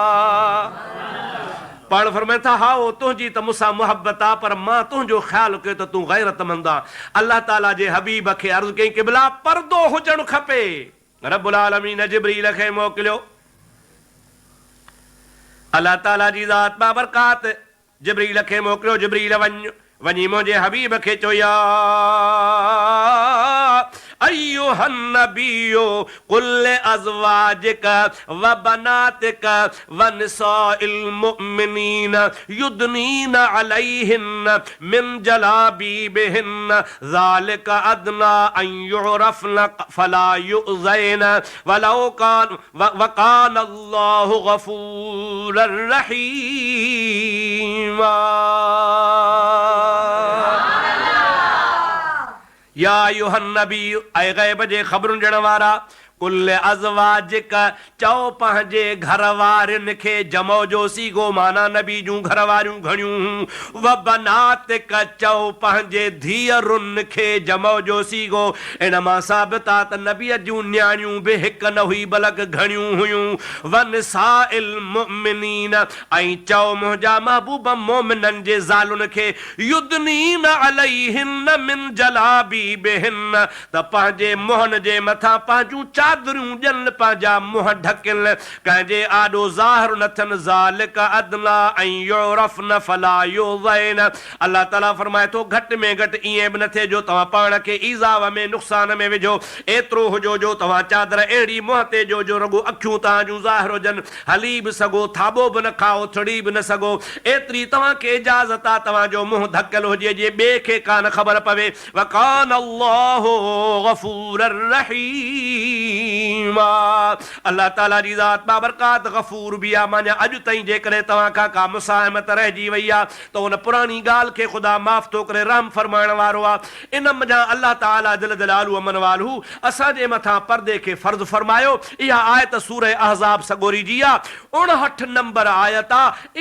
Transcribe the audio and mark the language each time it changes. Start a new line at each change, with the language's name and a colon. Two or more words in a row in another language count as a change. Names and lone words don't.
Sindhi: पाण फरमाए था, हा तुंहिंजी त मूंसां मुहबत आहे, पर मां तुंहिंजो ख़्यालु कयो त तूं गैरतमंद आहे। अल्लाह ताला जे हबीब खे अर्ज़ु कई, क़िबला पर्दो हुजणु खपे।
Arabic: رب العالمين
Sindhi: जिब्रील खे मोकिलियो। अल्लाह ताला जी ज़ात बाबरकात जिब्रील खे मोकिलियो। जिब्रील वञी मुंहिंजे हबीब खे चयो,
Arabic: يا أيها النبي قل أزواجك و بناتك و نساء المؤمنين يدنين عليهن من جلابيبهن ذلك أدنى أن يعرفن فلا يؤذين ولو كان وكان الله غفورا رحيما. يا أيها النبي,
Sindhi: ऐ गैब जे ख़बरुनि ॾियण वारा,
Arabic: قل أزواجك,
Sindhi: चओ पंहिंजे घर वारियुनि खे, जमो जो सीगो माना नबी जूं घर वारियूं घणियूं,
Arabic: و بناتك,
Sindhi: चओ पंहिंजे धीअरुनि खे, जमो जो सीगो। इन मां साबित आहे त नबीअ जूं न्याणियूं बि हिकु न हुई बल्कि घणियूं हुयूं।
Arabic: و نساء المؤمنين,
Sindhi: ऐं चओ मुंहिंजा महबूब मोमिननि जे ज़ालुनि खे,
Arabic: يدنين عليهن من جلابيبهن,
Sindhi: त पंहिंजे मुंहनि जे मथां पंहिंजूं चादरूं ॼन पंहिंजा मुंहं ढकिन कंहिंजे आॾो ज़ाहिर न थियनि
Arabic: ذلك أدنى أن يعرفن فلا يؤذين.
Sindhi: अल्लाह ताला फरमाए थो घटि में घटि ईअं बि न थिए जो तव्हां पाण खे ईज़ाव में नुक़सान में विझो, एतिरो हुजो जो तव्हां चादर अहिड़ी मुंहं ते जो रुगो अखियूं तव्हां जूं ज़ाहिर हुजनि, हली बि सघो, थाॿो बि न खाओ, थड़ी बि न सघो, एतिरी तव्हांखे इजाज़त आहे तव्हांजो मुंहुं ढकियल हुजे जे ॿिए खे कान ख़बर पवे।
Arabic: وكان الله غفورا رحيم.
Sindhi: अल्लाह ताला जी ज़ात बाबरकात गफ़ूर बि आहे। माना अॼु ताईं जेकॾहिं तव्हां खां का मुसाहिमत रहिजी वई आहे त उन पुराणी ॻाल्हि खे ख़ुदा माफ़ थो करे, रहम फरमाइण वारो आहे। इन मज़ा अल्लाह ताला
Arabic: جل جلاله عم نواله
Sindhi: असांजे मथां पर्दे खे फ़र्ज़ फरमायो। इहा आयत सूरह अहज़ाब सगोरी जी आहे, 59 नंबर आयत आहे।